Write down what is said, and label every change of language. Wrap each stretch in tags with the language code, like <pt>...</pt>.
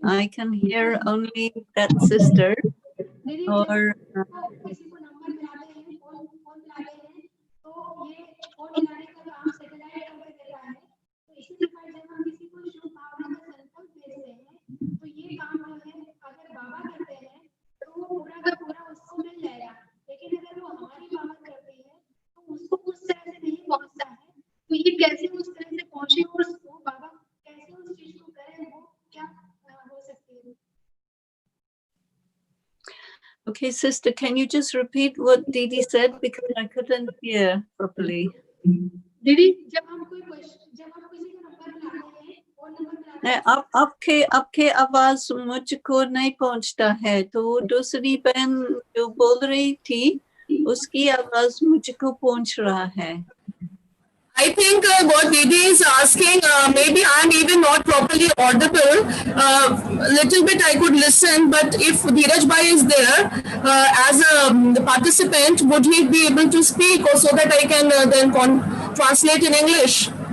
<en>I can hear only that sister. Or</en> <hi>किसी को number मिलाते हैं, फोन मिलाते हैं, तो ये फोन मिलाने का काम सैटेलाइट करके देता है। तो इसी प्रकार जब हम किसी को शुभ भावना का संकल्प भेजते हैं, तो ये काम जो है अगर बाबा करते हैं तो वो पूरा का पूरा उसको मिल जाएगा। लेकिन अगर वो हमारी बाबा करते हैं तो उसको उस तरह से नहीं पहुंचता है। तो ये कैसे उस तरह से पहुंचे और वो बाबा कैसे उस चीज को करें, वो क्या हो सकती है?</hi> <en>okay, sister, can you just repeat what Didi said, because I couldn't hear properly?</en> <hi>दीदी जब हम किसी को नंबर मिलाते हैं, फोन नंबर मिलाते हैं, आपके आवाज मुझको नहीं पहुंचता है, तो दूसरी बहन जो बोल रही थी उसकी आवाज मुझको पहुंच रहा है।</hi> <en>I think what Didi is asking, maybe I'm even not properly audible. Little bit I could listen, but if Dheeraj Bhai is there as a participant, would he be able to speak, or so that I can then translate in English?</en>